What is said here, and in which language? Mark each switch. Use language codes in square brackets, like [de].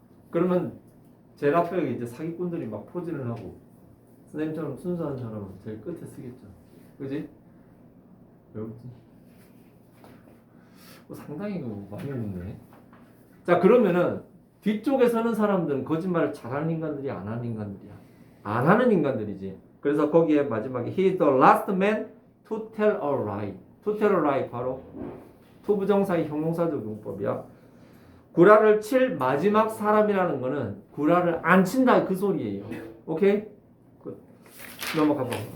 [ko] 그러면 제일 앞에 이제 사기꾼들이 막 포진을 하고 선생님처럼 순수한 사람은 제일 끝에 쓰겠죠. 그지? 배웠지? 상당히 많이 했네. 자, 그러면은 뒤쪽에 서는 사람들은 거짓말을 잘하는 인간들이 안 하는 인간들이야. 안 하는 인간들이지. 그래서 거기에 마지막에 [en] He is the last man to tell a lie. To tell a lie [ko] 바로 투부정사의 형용사적 용법이야. 구라를 칠 마지막 사람이라는 거는 구라를 안 친다 그 소리예요. 오케이? 넘어가 봐.